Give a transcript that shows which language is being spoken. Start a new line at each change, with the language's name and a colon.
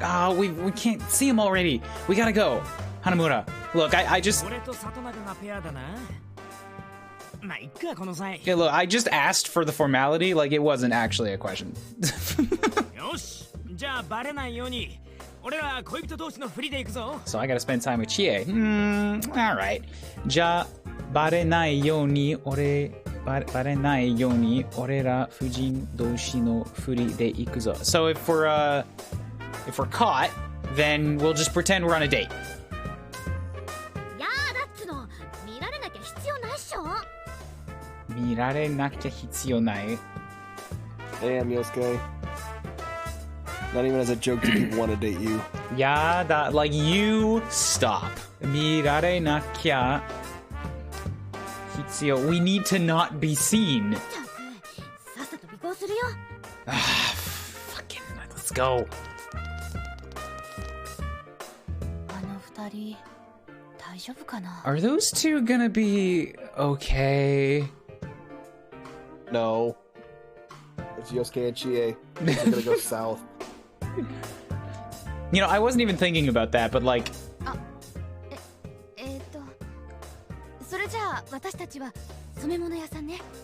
English: Oh, we can't see him already. We gotta go. Hanamura, look, I just...
Japanese: 俺と里中がペアだな。まあ、いっか、この際。
English: Yeah, look, I just asked for the formality, like it wasn't actually a question.
Japanese: よし、じゃあバレないように。俺ら恋人同士のフリで行くぞ。
English: So I gotta spend time with Chie. Alright.
Japanese: じゃあ、バレないように、バレないように、俺ら夫人同士のフリで行くぞ.
English: So if we're caught, then we'll just pretend we're on a date.
Japanese: やだっつの、見られなきゃ必要ないっしょ。見られなきゃ必要ない.
English: Damn, Yosuke. Not even as a joke do people want to date you. Yeah, that, like, you stop.
Japanese: 見られなきゃ必要.
English: We need to not be seen.
Japanese: さっさと尾行するよ。
English: Fucking, let's go.
Japanese: あの二人、大丈夫かな。
English: Are those two gonna be okay? No. It's Yosuke and Chie. They're gonna go south. You know, I wasn't even thinking about that, but like...
Japanese: それじゃあ私たちは染め物屋さんね。